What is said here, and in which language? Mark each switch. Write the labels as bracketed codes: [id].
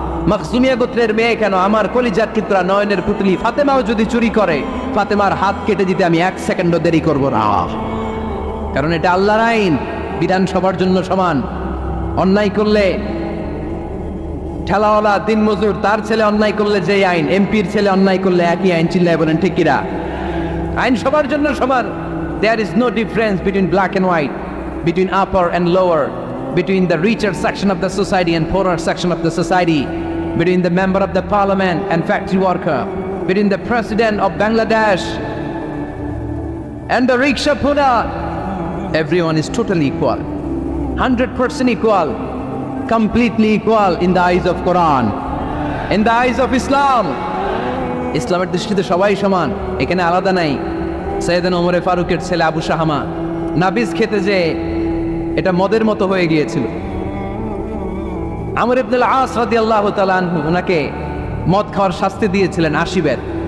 [bn] মাখজুমিয়া গোত্রের মেয়ে কেন, আমার কলিজার টুকরা নয়নের পুতলি ফাতেমাও যদি চুরি করে, ফাতেমার হাত কেটে দিতে আমি এক সেকেন্ডও দেরি করব না। কারণ এটা আল্লাহর আইন, বিধান সবার জন্য সমান। অন্যায় করলে ঠেলাওয়ালা দিনমজুর তার ছেলে অন্যায় করলে যে আইন, এমপির ছেলে অন্যায় করলে একই আইন। চিল্লায় বলেন ঠিক কিনা? আইন সবার জন্য সমান। [en] There is no difference between black and white, between upper and lower, between the richer section of the society and poorer section of the society, between the member of the parliament and factory worker, between the president of Bangladesh and the rickshaw puller. Everyone is totally equal, 100% equal, completely equal in the eyes of Quran, in the eyes of Islam. [bn] ইসলামের দৃষ্টিতে সবাই সমান, এখানে আলাদা নাই। সৈয়দনা ওমর ফারুকের ছেলে আবু শাহামা নাবিজ খেতে যে এটা মদের মতো হয়ে গিয়েছিল। আমর ইবনুল আস রাদিয়াল্লাহু তাআলা আনহু ওনাকে মদ খাওয়ার শাস্তি দিয়েছিলেন 80 বেত।